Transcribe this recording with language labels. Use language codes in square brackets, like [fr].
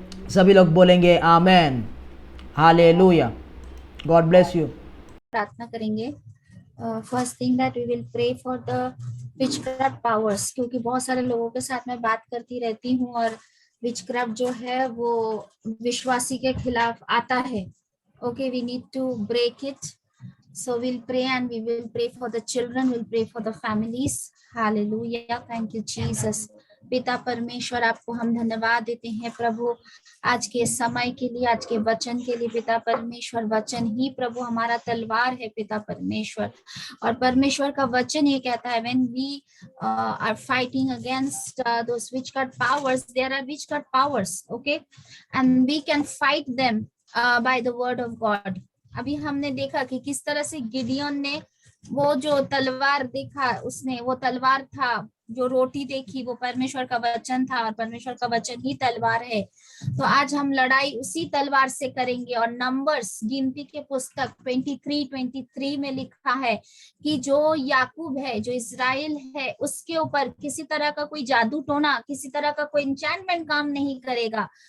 [hi] सभी लोग बोलेंगे आमेन, हालेलुया। [en] God bless you. [hi] प्रार्थना करेंगे। [en] first thing that we will pray for the witchcraft powers, [hi] क्योंकि बहुत सारे लोगों के साथ मैं बात करती रहती हूँ और विचक्राफ्ट जो है वो विश्वासी के खिलाफ आता है। [en] Okay, we need to break it, so we'll pray and we will pray for the children, we'll pray for the families. Hallelujah, thank you Jesus। [hi] पिता परमेश्वर आपको हम धन्यवाद देते हैं प्रभु आज के समय के लिए, आज के वचन के लिए। पिता परमेश्वर वचन ही प्रभु हमारा तलवार है पिता परमेश्वर, और परमेश्वर का वचन ये कहता है [en] when we are fighting against those witchcraft powers, there are witchcraft powers, okay, and we can fight them by the word of God। [hi] अभी हमने देखा कि किस तरह से गिडियोन ने वो जो तलवार देखा, उसने वो तलवार था, जो रोटी देखी वो परमेश्वर का वचन था और परमेश्वर का वचन ही तलवार है। तो आज हम लड़ाई उसी तलवार से करेंगे। और नंबर्स गिनती के पुस्तक 23 में लिखा है कि जो याकूब है, जो इजराइल है, उसके ऊपर किसी तरह का कोई जादू टोना, किसी तरह का कोई एन्चेंटमेंट काम नहीं करेगा।